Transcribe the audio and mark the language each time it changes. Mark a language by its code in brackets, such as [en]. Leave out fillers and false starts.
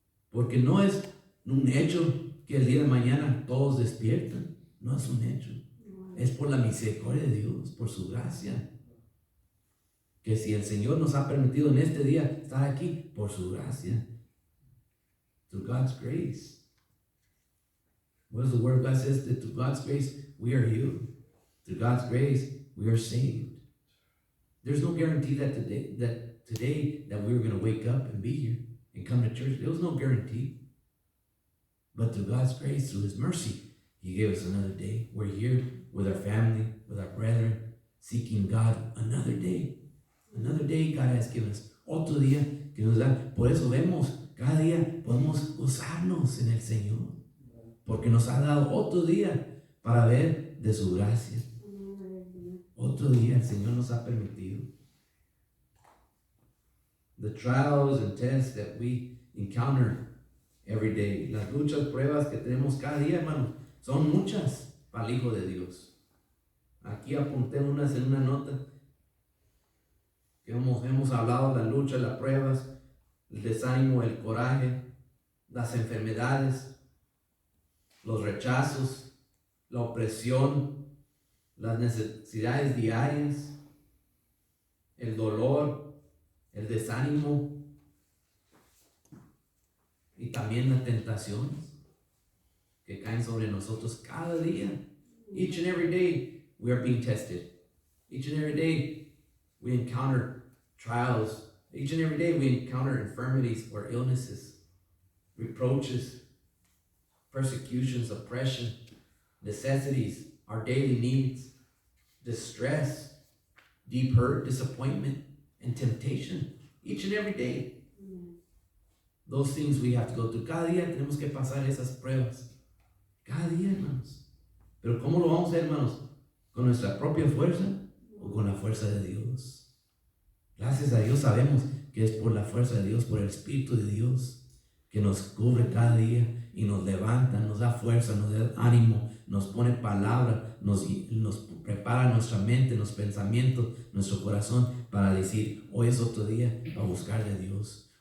[es] Porque no es un hecho que el día de mañana todos despiertan, no es un hecho. Es por la misericordia de Dios, por su gracia. Que si el Señor nos ha permitido en este día estar aquí, por su gracia. [en] Through God's grace. What does the word of God says? That through God's grace, we are healed. Through God's grace, we are saved. There's no guarantee that today that we were going to wake up and be here and come to church. There was no guarantee. But through God's grace, through His mercy, He gave us another day. We're here with our family, with our brethren, seeking God another day. Another day God has given us. [es] Otro día que nos da. Por eso vemos, cada día podemos gozarnos en el Señor. Porque nos ha dado otro día para ver de su gracia. Otro día el Señor nos ha permitido. [en] The trials and tests that we encounter every day. [es] Las luchas, pruebas que tenemos cada día, hermanos, son muchas para el Hijo de Dios. Aquí apunté unas en una nota que hemos hablado, las luchas, las pruebas, el desánimo, el coraje, las enfermedades, los rechazos, la opresión, las necesidades diarias, el dolor, el desánimo y también las tentaciones que caen sobre nosotros cada día. [en] Each and every day we are being tested. Each and every day we encounter trials. Each and every day we encounter infirmities or illnesses, reproaches, persecutions, oppression, necessities, our daily needs, distress, deep hurt, disappointment, and temptation. Each and every day. Those things we have to go through. [es] Cada día tenemos que pasar esas pruebas. Cada día, hermanos. Pero ¿cómo lo vamos a hacer, hermanos? ¿Con nuestra propia fuerza o con la fuerza de Dios? Gracias a Dios sabemos que es por la fuerza de Dios, por el Espíritu de Dios, que nos cubre cada día y nos levanta, nos da fuerza, nos da ánimo, nos pone palabra, nos prepara nuestra mente, los pensamientos, nuestro corazón para decir, hoy es otro día para buscar de Dios.